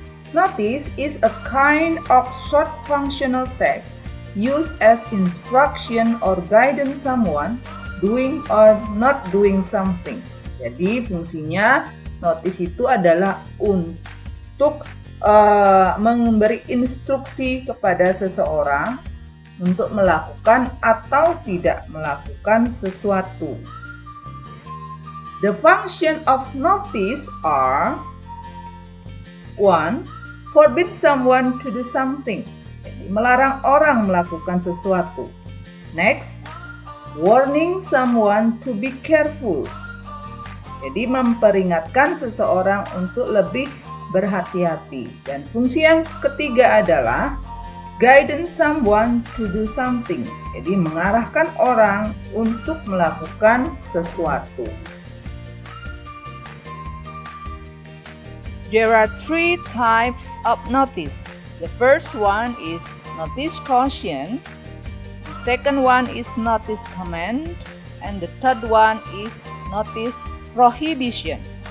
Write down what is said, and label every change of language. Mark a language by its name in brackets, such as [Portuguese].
[English] Notice is a kind of short functional text used as instruction or guidance someone doing or not doing something. [Indonesian] Jadi fungsinya notice itu adalah untuk memberi instruksi kepada seseorang untuk melakukan atau tidak melakukan sesuatu. [English] The function of notice are 1. Forbid someone to do something. [Indonesian] Jadi, melarang orang melakukan sesuatu. [English] Next, warning someone to be careful. [Indonesian] Jadi memperingatkan seseorang untuk lebih berhati-hati. Dan fungsi yang ketiga adalah [English] guidance someone to do something. [Indonesian] Jadi mengarahkan orang untuk melakukan sesuatu. [English] There are 3 types of notice. The first one is notice caution, the second one is notice command, and the third one is notice prohibition.